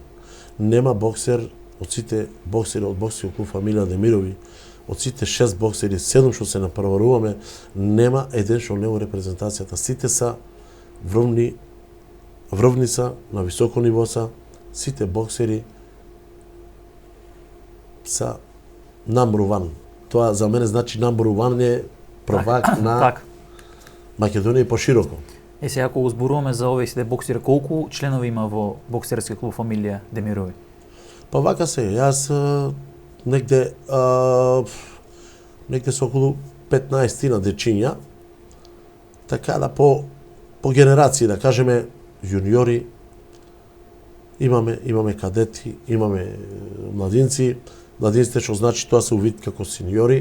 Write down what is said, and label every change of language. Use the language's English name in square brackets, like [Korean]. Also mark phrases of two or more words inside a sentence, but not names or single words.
[Macedonian] Нема боксер од сите боксери од боксерскиот клуб фамилија Демирови, од сите 6 боксери, 7 што се напреваруваме, нема еден што не во репрезентацијата. Сите са врвни са, на високо ниво са, сите боксери са [English] number one. [Macedonian] Тоа за мене значи [English] number one [Macedonian] е првак на Македонија и пошироко. Сега ако го зборуваме за овие сите боксери, колку членови има во боксерскиот клуб фамилија Демирови? Па вака се, јас негде со околу 15 на дечиња, така да по генерации, да кажеме, јуниори, имаме кадети, имаме младинци, младинците што значи тоа се увид како сениори.